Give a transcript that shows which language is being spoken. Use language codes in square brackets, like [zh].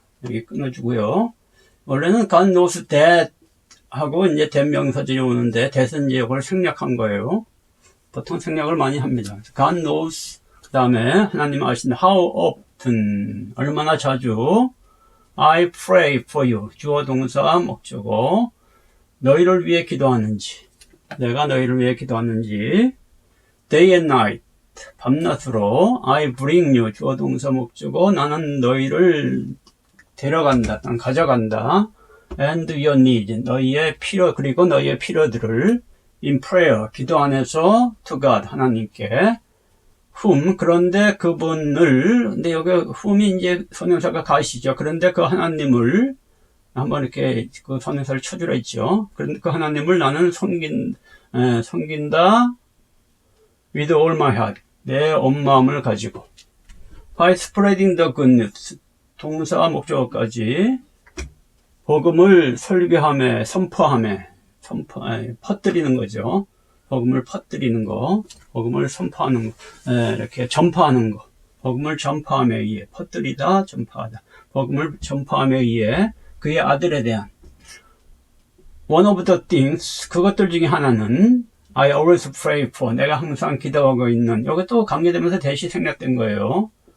[ko] 여기 끊어주고요. 원래는 [en] God knows that [ko] 하고 이제 대명사절이 오는데 that은 이제 이걸 생략한 거예요. 보통 생략을 많이 합니다. [en] God knows, [ko] 그 다음에 하나님 아신다. [en] How often, [ko] 얼마나 자주. [en] I pray for you, [ko] 주어 동사 목적어. 너희를 위해 기도하는지, 내가 너희를 위해 기도하는지. [en] Day and night, [ko] 밤낮으로. [en] I bring you, [ko] 주어 동사 목적어. 나는 너희를 데려간다, 난 가져간다. [en] And your need, [ko] 너희의 필요, 그리고 너희의 필요들을 [en] in prayer, [ko] 기도 안에서 [en] to God, [ko] 하나님께. whom, 그런데 그분을, 근데 여기 whom이 이제 선행사가 가시죠. 그런데 그 하나님을, 한번 이렇게 그 선행사를 쳐주라 했죠. 그런데 그 하나님을 나는 섬긴다. [en] with all my heart, [ko] 내 온 마음을 가지고. [en] by spreading the good news, [ko] 동사 목적어까지. 복음을 설교하며, 선포하며, 퍼뜨리는 거죠. 복음을 퍼뜨리는 거, 복음을 선포하는 거, 이렇게 전파하는 거. 복음을 전파함에 의해, 퍼뜨리다, 전파하다. 복음을 전파함에 의해 그의 아들에 대한 [en] one of the things, [ko] 그것들 중에 하나는 [en] I always pray for, [ko] 내가 항상 기도하고 있는, 여기 또 관계되면서 대시 생략된 거예요.